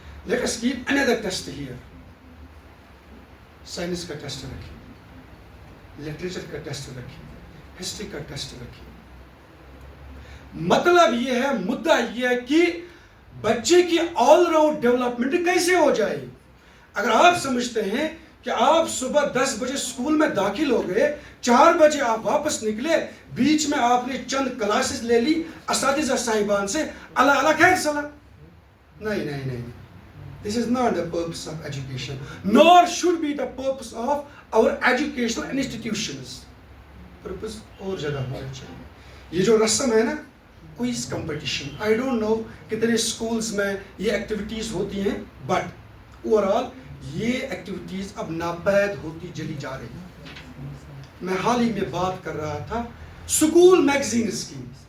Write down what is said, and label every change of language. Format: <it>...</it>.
<en>Let us keep another test here.</en> <ur>Science کا test رکھیے, literature کا ٹیسٹ رکھیے, ہسٹری کا ٹیسٹ رکھیے. مطلب یہ ہے, مدعا یہ ہے کہ بچے کی آل راؤنڈ ڈیولپمنٹ کیسے ہو جائے. اگر آپ سمجھتے ہیں کہ آپ صبح 10 بجے اسکول میں داخل ہو گئے, 4 بجے آپ واپس نکلے, بیچ میں آپ نے چند کلاسز لے لی اساتذہ صاحبان سے, اللہ اللہ خیر سلام. نہیں نہیں نہیں,</ur> <en>this is not the purpose of education, nor should be the purpose of our educational institutions.</en> <ur>purpose اور جگہ ہونا چاہیے. یہ جو رسم ہے نا, quiz competition,</ur> <en>I don't know</en> <ur>کتنے اسکولز میں یہ ایکٹیویٹیز ہوتی ہیں,</ur> <en>but overall</en> <ur>یہ ایکٹیویٹیز اب ناپید ہوتی چلی جا رہی ہیں. میں حال ہی میں بات کر رہا تھا اسکول میگزینز کی.</ur>